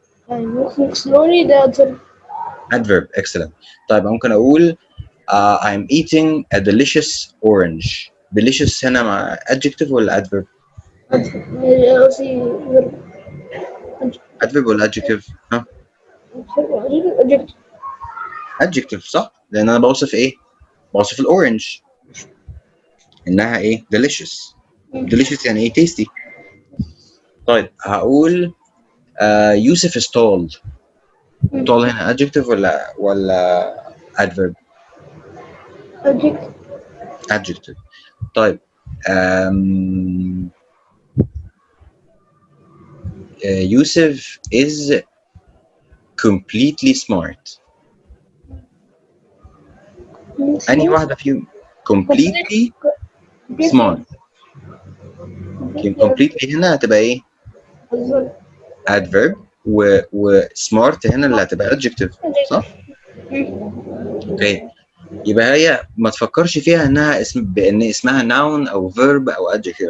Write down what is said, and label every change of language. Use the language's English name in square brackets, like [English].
[Arabic] walking slowly ده الفيرب. [English] adverb. excellent. [Arabic] طيب ممكن اقول [English] I am eating a delicious orange. [Arabic] delicious هنا مع adjective ولا adverb؟ قصدي فيرب. adverb ولا adjective؟ ها؟ [English] adjective. [Arabic] adjective صح، لان انا بوصف ايه؟ بوصف الاورنج انها ايه؟ delicious. delicious يعني ايه؟ tasty. طيب هقول يوسف [English] is tall. [Arabic] tall هنا adjective ولا adverb؟ [English] adjective. adjective. طيب um, Yusuf is completely smart. [Arabic] أنهي واحدة فيهم؟ [English] completely smart. [Arabic] completely هنا هتبقى إيه؟ adverb، و smart هنا اللي هتبقى adjective صح؟ اوكي، يبقى هي ما تفكرش فيها انها بان اسمها noun او verb او adjective.